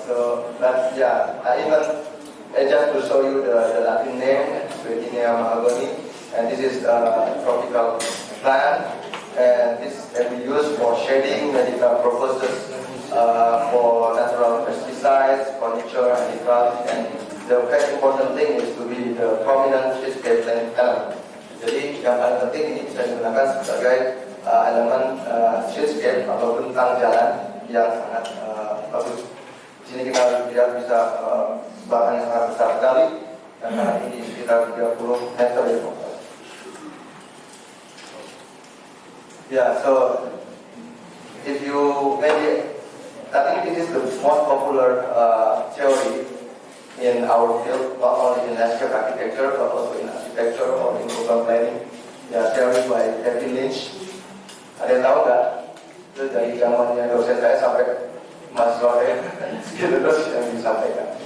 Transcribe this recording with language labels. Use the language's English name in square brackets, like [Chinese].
[English] So, but yeah, just to show you the Latin name, Suetinea mahagoni, and this is a tropical plant, and this can be used for shading, medical purposes, for natural pesticides, furniture, handicraft, and the very important thing is to be the prominent streetscape element. [Indonesian] Jadi yang paling penting ini bisa digunakan sebagai elemen streetscape atau bentang jalan yang sangat bagus. Di sini kita lihat bisa bahan yang sangat besar sekali, dan ini sekitar 30 meter ya. [English] Yeah, so if you maybe, I think this is the most popular theory in our field, not only in landscape architecture but also in architecture or in urban planning. Ya, theory by David Lynch. [Indonesian] Ada yang tahu nggak? Itu dari zamannya dosen saya sampai mahasiswa saya, gitu terus yang disampaikan.